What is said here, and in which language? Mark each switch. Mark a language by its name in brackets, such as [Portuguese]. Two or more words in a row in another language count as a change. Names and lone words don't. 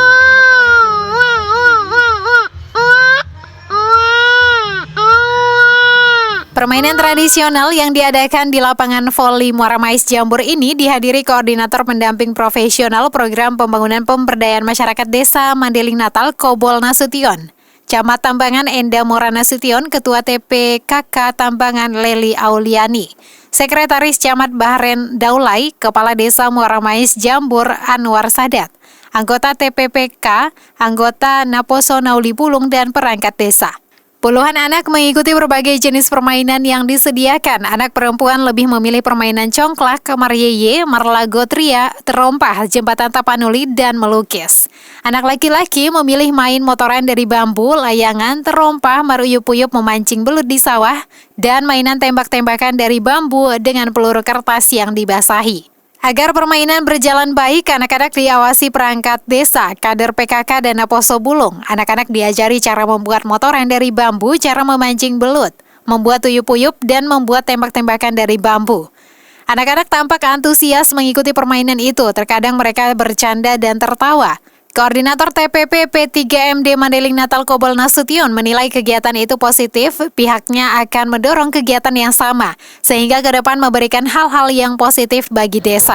[Indonesian] Permainan tradisional yang diadakan di lapangan voli Muaramais Jambur ini dihadiri Koordinator Pendamping Profesional Program Pembangunan Pemberdayaan Masyarakat Desa Mandailing Natal Kobol Nasution, Camat Tambangan Enda Mora Nasution, Ketua TPKK Tambangan Leli Auliani, Sekretaris Camat Bahren Daulay, Kepala Desa Muaramais Jambur Anwar Sadat, anggota TPPK, anggota Naposo Nauli Bulung, dan perangkat desa. Puluhan anak mengikuti berbagai jenis permainan yang disediakan. Anak perempuan lebih memilih permainan congklak, marieye, marlagotria, terompah, jembatan tapanuli, dan melukis. Anak laki-laki memilih main motoran dari bambu, layangan, terompah, maruyup-uyup, memancing belut di sawah, dan mainan tembak-tembakan dari bambu dengan peluru kertas yang dibasahi. Agar permainan berjalan baik, anak-anak diawasi perangkat desa, kader PKK, dan Naposo Bulung. Anak-anak diajari cara membuat motoran dari bambu, cara memancing belut, membuat uyup-uyup, dan membuat tembak-tembakan dari bambu. Anak-anak tampak antusias mengikuti permainan itu, terkadang mereka bercanda dan tertawa. Koordinator TPP P3MD Mandailing Natal Kobol Nasution menilai kegiatan itu positif, pihaknya akan mendorong kegiatan yang sama, sehingga ke depan memberikan hal-hal yang positif bagi desa.